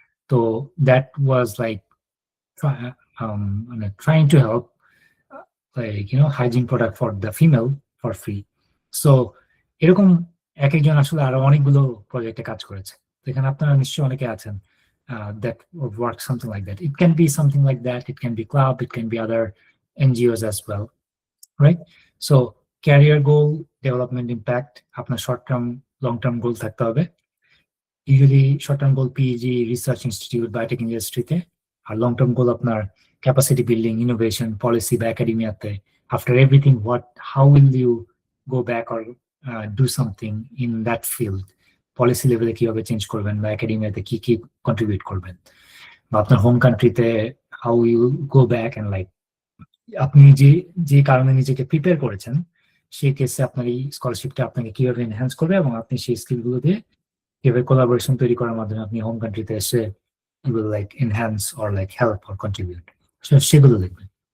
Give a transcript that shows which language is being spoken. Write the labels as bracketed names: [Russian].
[English] তো that was like মানে trying to help hygiene product for the female for free. [Bangla] So এরকম এক একজন আসলে আরো অনেকগুলো প্রজেক্টে কাজ করেছে। তো এখানে আপনারা নিশ্চয়ই অনেকে আছেন [English] that work something like that. It can be something like that. It can be club. It can be other NGOs as well, right? So career goal, development impact, আপনার short term, long term goal [Bangla] থাকতে হবে। [English] Usually short term goal PG, research institute, biotech industry-তে, আর long term goal আপনার capacity building, innovation, policy বা academia-তে। After everything, how will you go back or do something in that field? [Bangla] Policy লেভেলে কিভাবে change করবেন বা একাডেমিয়াতে কি কি কন্ট্রিবিউট করবেন, বা আপনার হোম কান্ট্রিতে [English] how you go back and like [Bangla] আপনি যে যে কারণে নিজেকে প্রিপেয়ার করেছেন সেই কেসে আপনার এই স্কলারশিপটা আপনাকে কিভাবে এনহ্যান্স করবে, এবং আপনি সেই স্কিল গুলো দিয়ে কিভাবে কোলাবোরেশন তৈরি করার মাধ্যমে আপনি হোম কান্ট্রিতে এসে এগুলো [English] like enhance or like help or contribute, [Bangla] সেগুলো দেখবেন।